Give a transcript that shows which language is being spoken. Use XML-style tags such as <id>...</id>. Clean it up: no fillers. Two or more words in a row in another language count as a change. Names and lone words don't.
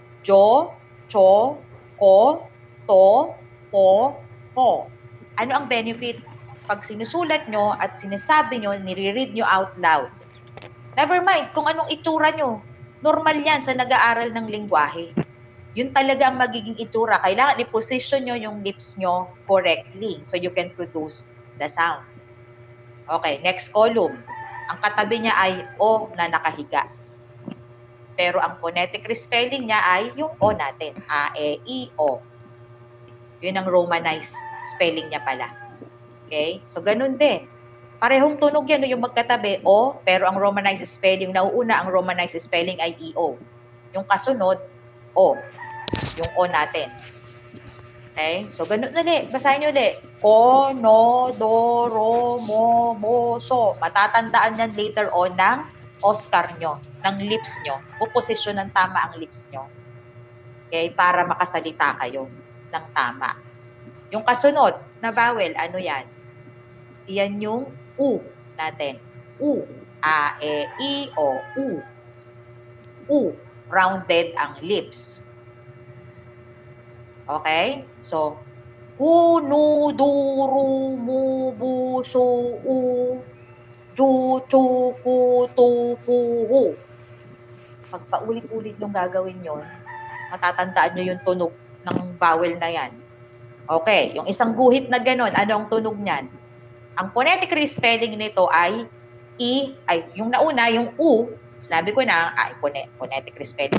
<ko>jo, cho, ko, to, po, ho.</ko> <tl>Ano ang benefit? Pag sinusulat nyo at sinasabi nyo, nire-read nyo</tl> <en>out loud. Never mind</en> <tl>kung anong itsura nyo. Normal yan sa nag-aaral ng lingwahe. Yun talaga ang magiging itsura. Kailangan i-position nyo yung lips nyo correctly</tl> <en>so you can produce the sound. Okay, next column.</en> <tl>Ang katabi niya ay O na nakahiga. Pero ang</tl> <en>phonetic respelling</en> <tl>niya ay yung O natin. A, E, I, O. Yun ang</tl> <en>romanized spelling</en> <tl>niya pala. Okay? So, ganun din. Parehong tunog yan yung magkatabi, O, pero ang</tl> <en>romanized spelling,</en> <tl>nauuna ang</tl> <en>romanized spelling</en> <tl>ay EO. Yung kasunod, O. Yung O natin. Okay? So, ganun ulit. Basahin nyo ulit.</tl> <ko>Ko, no, do, ro, mo, mo, so.</ko> <tl>Matatandaan yan</tl> <en>later on</en> <tl>ng Oscar nyo, ng lips nyo. Puposisyon ng tama ang lips nyo. Okay? Para makasalita kayo ng tama. Yung kasunod na vowel, ano yan? Yan yung U natin. U. A, E, I, O. U. U. Rounded ang lips. Okay? So,</tl> <ko>ku, nu, du, ru, mu, bu, su, u, ju, chu, ku, tu, pu, hu.</ko> <tl>Pag paulit-ulit yung gagawin yun, matatandaan nyo yung tunog ng vowel na yan. Okay, yung isang guhit na ganun, ano ang tunog niyan? Ang</tl> <en>phonetic respelling</en> <tl>nito ay yung nauna, yung U, sinabi ko na,</tl> <en>phonetic respelling.</en>